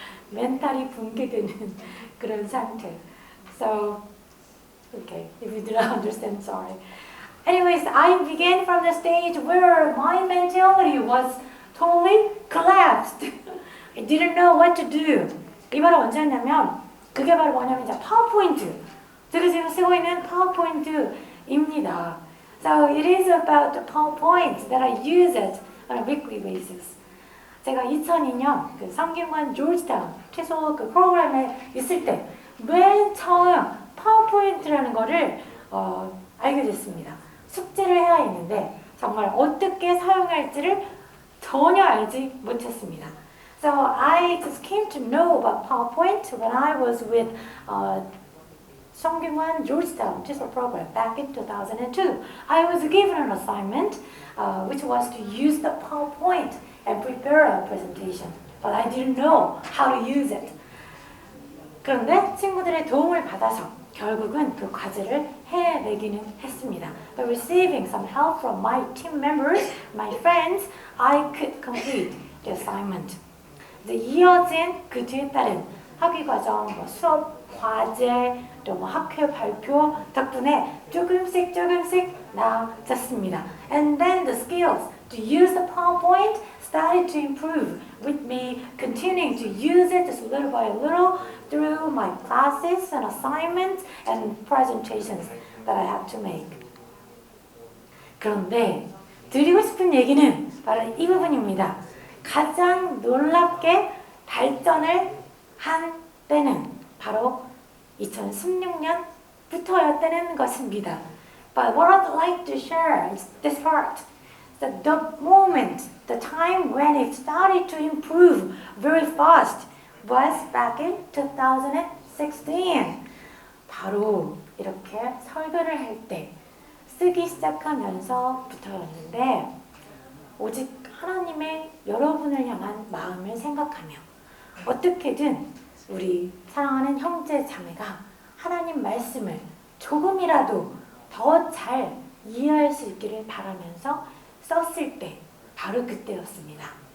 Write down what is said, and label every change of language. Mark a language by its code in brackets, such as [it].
[ko] 멘탈이 붕괴되는 그런 상태. [en] So, okay, if you do not understand, sorry. Anyways, I began from the stage where my mentality was totally collapsed. I didn't know what to do. [ko] 이 바로 언제였냐면, 그게 바로 뭐냐면 이제 파워포인트. 제가 지금 쓰고 있는 파워포인트입니다. [en] So it is about the PowerPoint that I use it on a weekly basis. [ko] 제가 2002년 그 성균관 조지타운 최소 그 프로그램에 있을 때 맨 처음 파워포인트라는 거를 알게 됐습니다. 숙제를 해야 했는데 정말 어떻게 사용할지를 전혀 알지 못했습니다. [en] So I just came to know about PowerPoint when I was with 성균관 Georgetown TESOL program back in 2002. I was given an assignment which was to use the PowerPoint and prepare a presentation, but I didn't know how to use it. [ko] 그런데 친구들의 도움을 받아서 결국은 그 과제를 해내기는 했습니다. [en] By receiving some help from my team members, my friends, I could complete the assignment. [ko] 이제 이어진 그 뒤에 따른 학위 과정, 수업, 과제, 또 학회 발표 덕분에 조금씩 나아졌습니다. [en] And then the skills to use the PowerPoint started to improve with me continuing to use it just little by little through my classes and assignments and presentations that I have to make. [ko] 그런데 드리고 싶은 얘기는 바로 이 부분입니다. 가장 놀랍게 발전을 한 때는 바로 2016년부터였다는 것입니다. [en] But what I'd like to share is this part. That the moment, the time when it started to improve very fast was back in 2016. [ko] 바로 이렇게 설교를 할 때 쓰기 시작하면서부터였는데 오직 하나님의 여러분을 향한 마음을 생각하며 어떻게든 우리 사랑하는 형제 자매가 하나님 말씀을 조금이라도 더 잘 이해할 수 있기를 바라면서 썼을 때 바로 그때였습니다.